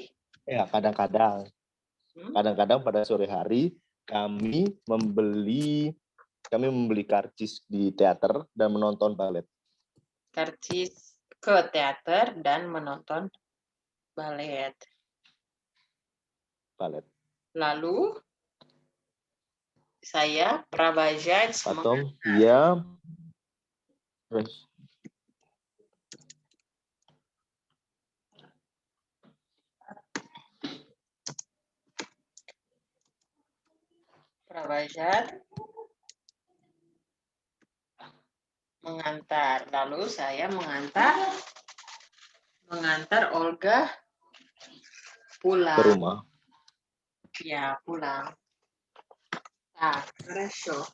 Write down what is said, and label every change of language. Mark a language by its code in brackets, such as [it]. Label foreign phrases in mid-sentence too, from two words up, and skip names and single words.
[id] Ya, kadang-kadang pada sore hari kami membeli karcis di teater dan menonton balet. Karcis ke teater dan menonton balet. Lalu saya провожать [ru] Потом я [id] провожать mengantar. Lalu saya mengantar Olga pulang. ke rumah. Ya, pulang. Nah, хорошо.